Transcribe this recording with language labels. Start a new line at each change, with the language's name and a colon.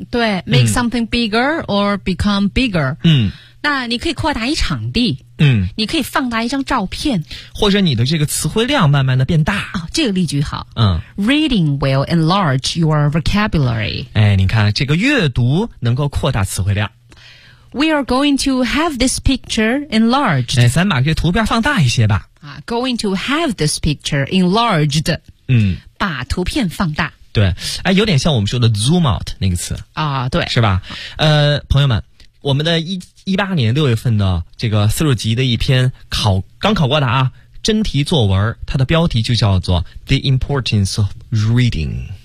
Chinese: 对 ，
English: make something bigger or become bigger。
Chinese: 那你可以扩大一场地。你可以放大一张照片，或者你的这个词汇量慢慢的变大。哦，这个例句好。
English: Reading will enlarge your vocabulary。
Chinese: 哎，你看这个阅读能够扩大词汇量。
English: We are going to have this picture enlarged。
Chinese: 哎，咱把这图片放大一些吧。
English: Going to have this picture enlarged。
Chinese: 把图片放大。对，哎，有点像我们说的 zoom out 那个词啊。对，是吧。朋友们，我们的2018年六月份的这个40级的一篇刚考过的啊真题作文，它的标题就叫做 The Importance of Reading。